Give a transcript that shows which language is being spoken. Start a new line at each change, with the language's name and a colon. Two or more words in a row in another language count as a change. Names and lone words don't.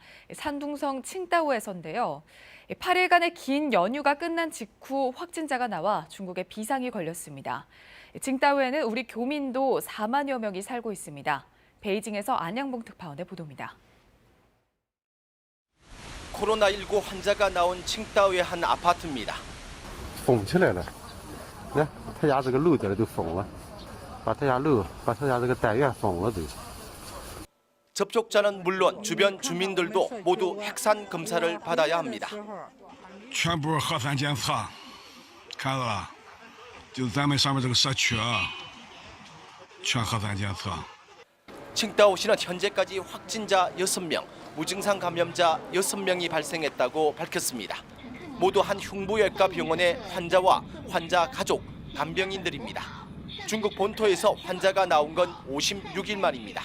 Korean: 산둥성 칭다오에서인데요. 8일간의 긴 연휴가 끝난 직후 확진자가 나와 중국에 비상이 걸렸습니다. 칭다오에는 우리 교민도 4만여 명이 살고 있습니다. 베이징에서 안양봉 특파원의 보도입니다. 코로나19 환자가 나온 칭다오의 한 아파트입니다.
Chinese: 封起来了，来，他家这个楼顶都封了，把他家楼，把他家这个单元封了都。
Korean: 접촉자는 물론 주변 주민들도 모두 핵산 검사를 받아야 합니다.
Chinese: 全部核酸检测，看到了，就咱们上面这个社区啊，全核酸检测。
Korean: 칭다오시는 현재까지 확진자 6명, 무증상 감염자 6명이 발생했다고 밝혔습니다. 모두 한 흉부외과 병원의 환자와 환자 가족, 간병인들입니다. 중국 본토에서 환자가 나온 건 56일 만입니다.